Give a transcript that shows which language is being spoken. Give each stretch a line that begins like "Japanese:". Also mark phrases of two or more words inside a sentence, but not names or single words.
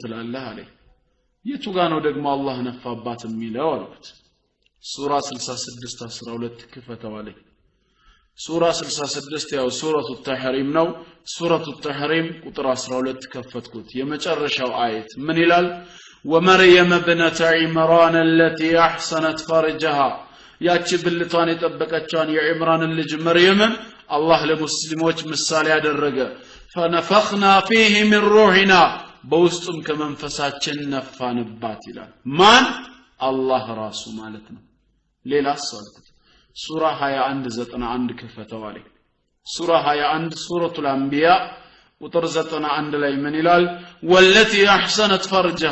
Amharic: ትላለህ አለኝ የቱ ጋር ነው ደግሞ አላህ ነፋባት የሚለው አልኩት ሱራ 66 12 ክፈተው አለኝ ሱራ 66 ያው ሱረቱ ተሕሪም ነው ሱረቱ ተሕሪም ቁጥር 12 ከፈትኩት የመጨረሻው አየት ምን ይላል
Arabic: ومريم ابنة عمران التي احسنت فرجها
Amharic: ያቺ ብልቷን የጠበቀችዋን የዒምራን ልጅ መርየምን አላህ ለሙስሊሞች ምሳሌ ያደረገ
Arabic: فنفخنا فيه من روحنا
Amharic: በውስጡም ከመንፈሳችን ነፋንባት ይላል ማን አላህ ራሱ ማለት ነው ሌላ አልኩት ሱራ 21:91 ከፈተው አለኝ ሱራ 21 ሱረቱል አንቢያ ቁጥር 91 ላይ ምን ይላል
Arabic: والتي أحصنت فرجها